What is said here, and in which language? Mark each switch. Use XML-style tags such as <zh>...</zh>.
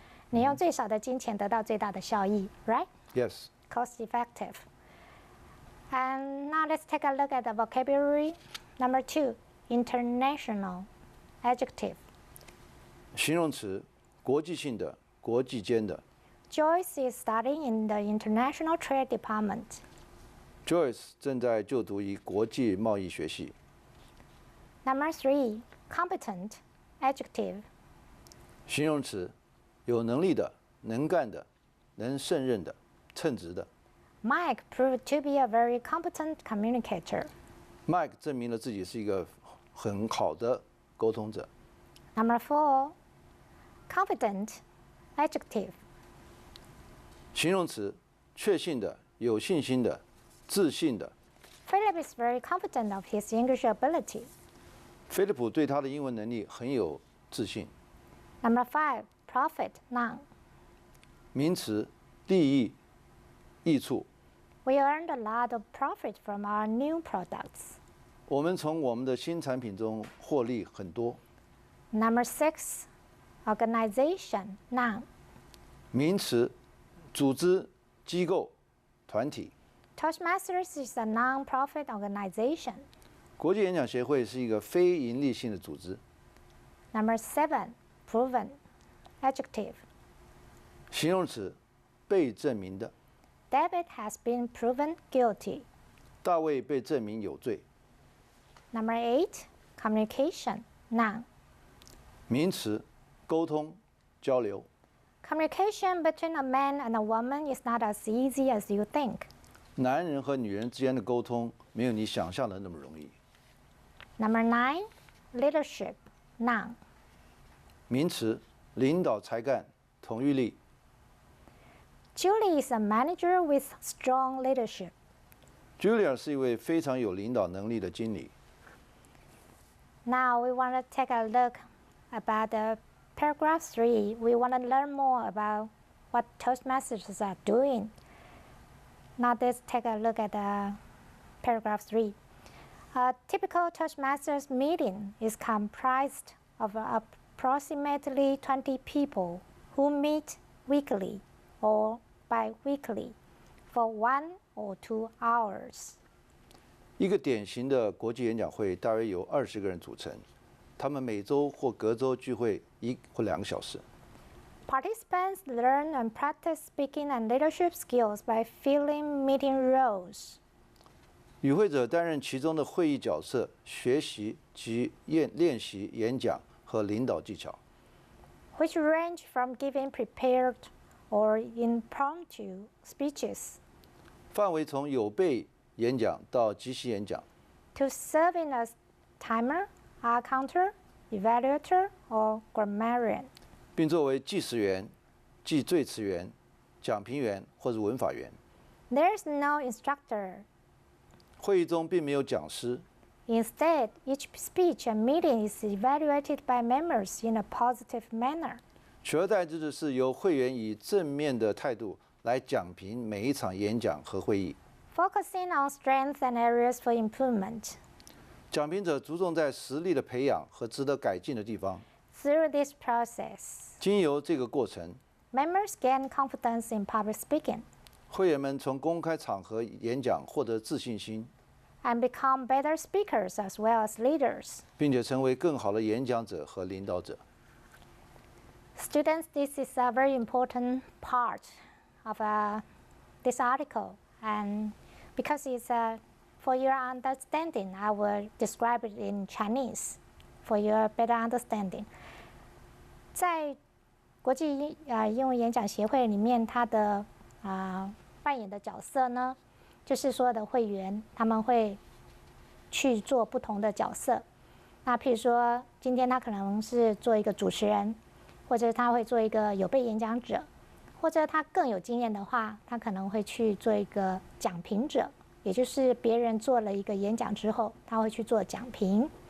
<zh>你用最少的金钱得到最大的效益</zh> <en>right? Yes. Cost effective. And now let's take a look at the vocabulary. Number 2, international adjective.</en> <zh>形容词，国际性的，国际间的。</zh> <en>Joyce is studying in the International Trade Department.</en> <zh>Joyce 正在就读于国际贸易学系。</zh> <en>Number 3, competent adjective.</en> <zh>形容词，有能力的，能干的，能胜任的，称职的。</zh> <en>Mike proved to be a very competent communicator.</en> <zh>Mike 证明了自己是一个很好的沟通者。</zh> <en>Number 4, confident adjective.</en> <zh>形容词，确信的，有信心的，自信的。</zh> <en>Philip is very confident of his English ability.</en> <zh>菲利普对他的英文能力很有自信。</zh> <en>Number 5, profit, noun.</en> <zh>名词，利益，益处。</zh> <en>We earned a lot of profit from our new products.</en> <zh>我们从我们的新产品中获利很多。</zh> <en>Number 6, organization, noun.</en> <zh>名词，组织、机构、团体。</zh> <en>Toastmasters is a non-profit organization.</en> <zh>国际演讲协会是一个非营利性的组织。</zh> <en>Number 7, proven adjective.</en> <zh>形容词，被证明的。</zh> <en>David has been proven guilty.</en> <zh>大卫被证明有罪。</zh> <en>Number 8, communication, noun.</en> <zh>名词，沟通、交流。</zh> <en>Communication between a man and a woman is not as easy as you think.</en> <zh>男人和女人之间的沟通没有你想象的那么容易。</zh> <en>Number 9, leadership, noun.</en> <zh>名词，领导才干、统御力。</zh> <en>Julie is a manager with strong leadership.</en> <zh>Julia 是一位非常有领导能力的经理。</zh> <en>Now we want to take a look about the paragraph 3. We want to learn more about what Toastmasters are doing. Now let's take a look at paragraph 3. A typical Toastmasters meeting is comprised of approximately 20 people who meet weekly or bi-weekly for 1 or 2 hours.</en> <zh>一个典型的国际演讲会大约由20个人组成，他们每周或隔周聚会1或2个小时。</zh> <en>Participants learn and practice speaking and leadership skills by filling meeting roles.</en> <zh>与会者担任其中的会议角色，学习及练习演讲和领导技巧，</zh> <en>which range from giving prepared or impromptu speeches</en> <zh>范围从有备演讲到即席演讲，</zh> <en>to serving as timer, accounter, evaluator, or grammarian.</en> <zh>并作为计时员、记赘词员、讲评员或者文法员。</zh> <en>There is no instructor.</en> <zh>会议中并没有讲师，</zh> <en>Instead, each speech and meeting is evaluated by members in a positive manner.</en> <zh>取而代之的是由会员以正面的态度来讲评每一场演讲和会议。</zh> <en>Focusing on strengths and areas for improvement.</en> <zh>讲评者着重在实力的培养和值得改进的地方。</zh> <en>Through this process,</en> <zh>经由这个过程，</zh> <en>members gain confidence in public speaking</en> <zh>会员们从公开场合演讲获得自信心，</zh> <en>and become better speakers as well as leaders.</en> <zh>并且成为更好的演讲者和领导者。</zh> <en>Students, this is a very important part of this article, and because it's for your understanding, I will describe it in Chinese for your better understanding.</en> <zh>在国际英文演讲协会里面，它的扮演的角色呢，就是所有的会员他们会去做不同的角色。那譬如说，今天他可能是做一个主持人，或者他会做一个有备演讲者，或者他更有经验的话，他可能会去做一个讲评者，也就是别人做了一个演讲之后，他会去做讲评。</zh>